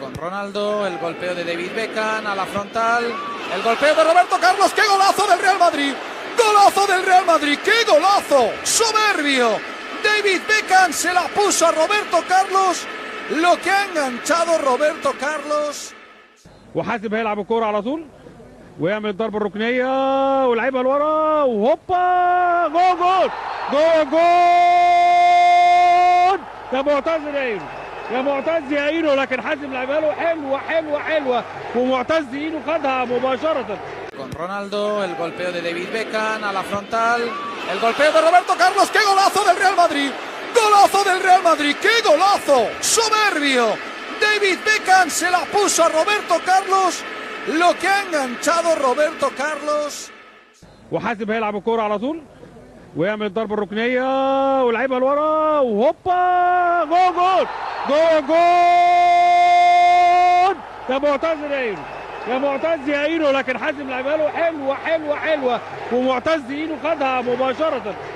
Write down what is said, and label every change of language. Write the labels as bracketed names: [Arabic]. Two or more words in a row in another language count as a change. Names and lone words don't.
[Spanish] Ronaldo, el golpeo de David Beckham a la frontal, el golpeo de Roberto Carlos, ¡qué golazo del Real Madrid! ¡Golazo del Real Madrid! ¡Qué golazo! ¡Soberbio! David Beckham se la puso a Roberto Carlos, lo que ha enganchado Roberto Carlos. [Arabic] وحاسب هيلعب الكوره على طول ويعمل الضربه الركنيه ويلعبها لورا وهوبا جول جول جول جول يا معتز اينو يا معتز يا اينو لكن حازم لعبها له حلوه ومعتز اينو خدها مباشره. [Spanish] Con Ronaldo, el golpeo de David Beckham a la frontal, el golpeo de Roberto Carlos, ¡qué golazo del Real Madrid! ¡Golazo del Real Madrid! ¡Qué golazo! ¡Soberbio! David Beckham se la puso a Roberto Carlos, lo que ha enganchado Roberto Carlos. [Arabic] وحاسب هيلعب الكوره على طول ويعمل الضربه الركنيه ويلعبها لورا وهوبا جول جول يا معتز اينو يا معتز يا اينو لكن حازم لعبها له حلوه ومعتز اينو خدها مباشره.